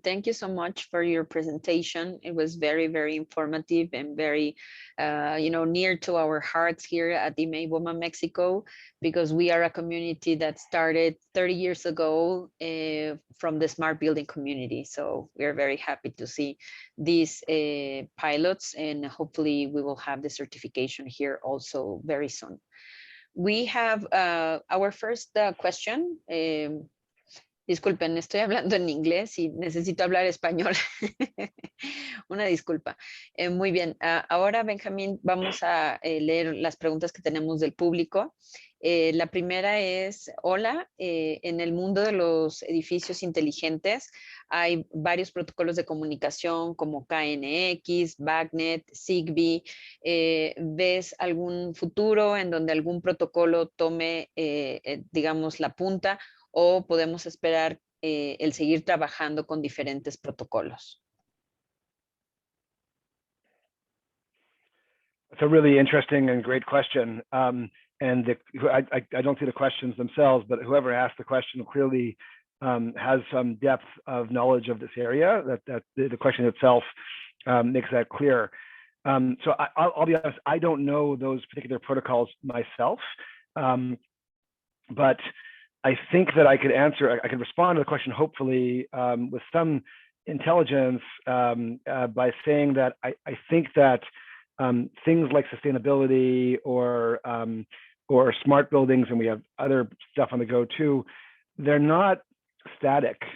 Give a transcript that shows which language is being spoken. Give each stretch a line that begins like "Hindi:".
English: Thank you so much for your presentation. It was very, very informative and very, near to our hearts here at IMEI BOMA Mexico, because we are a community that started 30 years ago from the smart building community. So we're very happy to see these pilots, and hopefully we will have the certification here also very soon. We have our first question.
Spanish: Disculpen, estoy hablando en inglés y necesito hablar español. Una disculpa. Muy bien. Ahora, Benjamín, vamos a leer las preguntas que tenemos del público. La primera es, hola, en el mundo de los edificios inteligentes hay varios protocolos de comunicación como KNX, BACnet, Zigbee. ¿Ves algún futuro en donde algún protocolo tome, digamos, la punta? ¿O podemos esperar el seguir trabajando con diferentes protocolos?
English: It's a really interesting and great question. I don't see the questions themselves, but whoever asked the question clearly has some depth of knowledge of this area. That the question itself makes that clear. So I'll be honest, I don't know those particular protocols myself, but I think that I could respond to the question, hopefully, with some intelligence by saying that I think that things like sustainability or smart buildings, and we have other stuff on the go too, they're not static.